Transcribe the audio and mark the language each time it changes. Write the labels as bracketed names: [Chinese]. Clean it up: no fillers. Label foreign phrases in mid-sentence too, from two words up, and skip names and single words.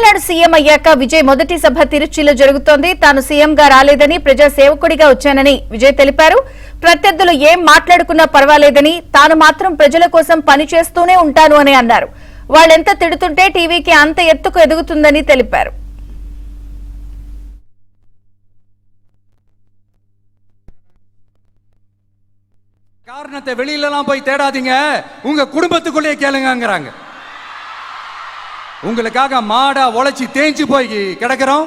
[Telugu] తమిళనాడు సీఎం అయ్యాక విజయ్ మొదటి సభ తిరుచిలో జరుగుతోంది. తాను సీఎంగా రాలేదని ప్రజా సేవకుడిగా వచ్చానని విజయ్ తెలిపారు. ప్రత్యర్థులు ఏం మాట్లాడుకున్నా పర్వాలేదని, తాను మాత్రం ప్రజల కోసం పనిచేస్తూనే ఉంటాను అని అన్నారు. వాళ్ళెంత తిడుతుంటే టీవీకి అంత ఎత్తుకు ఎదుగుతుందని తెలిపారు. [Tamil] காரணத்தை வெளியிலலாம் போய் தேடாதீங்க, உங்க குடும்பத்துக்குள்ளே கேளுங்கங்கறாங்க. உங்களுக்காக மாடா உழைச்சி தேஞ்சு போய் கிடக்கிறோம்.